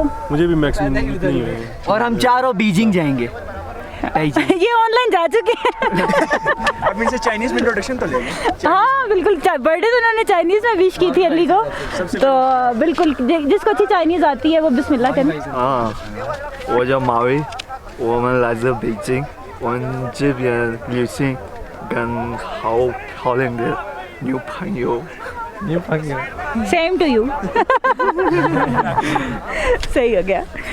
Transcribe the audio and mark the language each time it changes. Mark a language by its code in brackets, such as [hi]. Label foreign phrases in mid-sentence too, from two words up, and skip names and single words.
[hi] मुझे भी मैक्सिमम इतनी ही हुई है। और हम चारों बीजिंग जाएंगे। ये ऑनलाइन जा चुके हैं। अब इनसे चाइनीज में इंट्रोडक्शन तो लेंगे। हाँ बिल्कुल, बर्थडे तो उन्होंने चाइनीज में विश की थी अली को, तो बिल्कुल जिसको अच्छी चाइनीज आती है वो बिस्मिल्लाह करें। [zh] 我叫马威，我们来自北京，我们这边旅行跟好两个女朋友。 [en] same to you. [hi] सही हो गया।